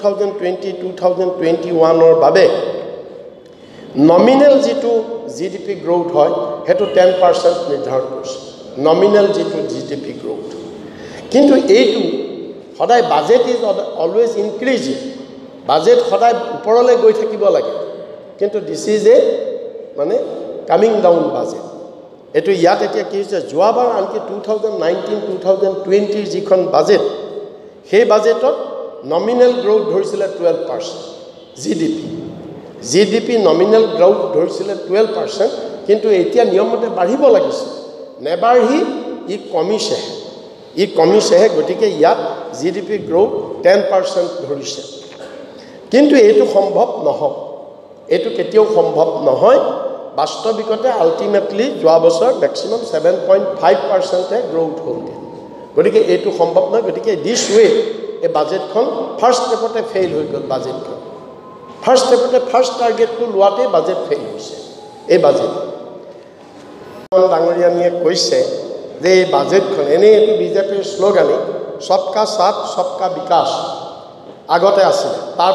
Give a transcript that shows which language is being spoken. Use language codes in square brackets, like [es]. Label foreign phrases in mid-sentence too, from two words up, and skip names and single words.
[as] 2020-2021 ৰ বাবে নমিনেল যিটো GDP গ্ৰোথ হয় হেতু 10% নিৰ্ধাৰণ কৰিছে নমিনেল যিটো GDP গ্ৰোথ কিন্তু এইটো সদায় [en] budget is always increasing budget [as] সদায় ওপৰলৈ গৈ থাকিব লাগে কিন্তু [en] this is a [as] মানে [en] coming down budget [as] এটো ইয়াত এতিয়া কি হৈছে যোৱাবাৰ আনকি 2019-2020 যিখন বাজেট সেই বাজেটত [en] nominal growth [as] ধৰিছিলে 12% [en] GDP nominal growth [as] ধৰিছিলে 12% কিন্তু এতিয়া নিয়মতে বাঢ়িব লাগিছে নেবাঢ়ি ই কমিছেহে গতিকে ইয়াত GDP গ্ৰোথ 10% ধৰিছে কিন্তু এইটো সম্ভৱ নহয় এইটো কেতিয়াও সম্ভৱ নহয় বাস্তবিকতে আলটিমেটলি যোৱা বছৰ ম্যাক্সিমাম 7.5% গ্ৰোথ হ'ল গতিকে এইটো সম্ভৱ নহয় গতিকে [en] this way [as] এই বাজেটখন ফাৰ্স্ট স্টেপতে ফেইল হৈ গ'ল বাজেটখন ফাৰ্স্ট স্টেপতে ফাৰ্স্ট টাৰ্গেটটো লোৱাতে বাজেট ফেইল হৈছে এই বাজেট ডাঙৰীয়ানিয়ে কৈছে যে এই বাজেটখন এনে এটো বিজেপিৰ শ্লোগানে [hi] सबका साथ सबका विकास [as] আগতে আছিল তাৰ